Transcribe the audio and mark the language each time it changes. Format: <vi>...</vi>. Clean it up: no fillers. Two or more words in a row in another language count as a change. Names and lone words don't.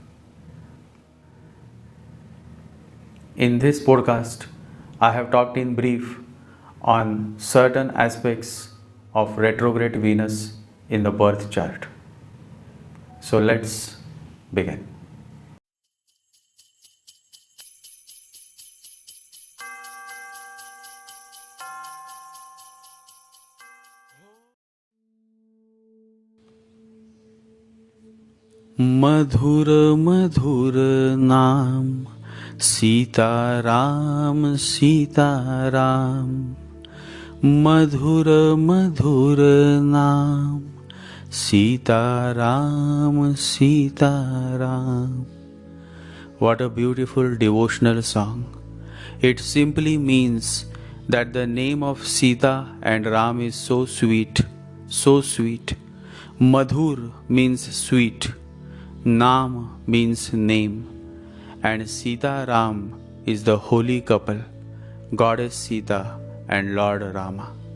<en>In this podcast, I have talked in brief on certain aspects of retrograde Venus in the birth chart. So let's begin.</en> <hi>मधुर मधुर नाम सीताराम सीताराम, मधुर मधुर नाम सीताराम सीताराम.</hi> <en>What a beautiful devotional song. It simply means that the name of Sita and Ram is so sweet, so sweet. Madhur means sweet, Naam means name, and Sita Ram is the holy couple, Goddess Sita and Lord Rama.</en>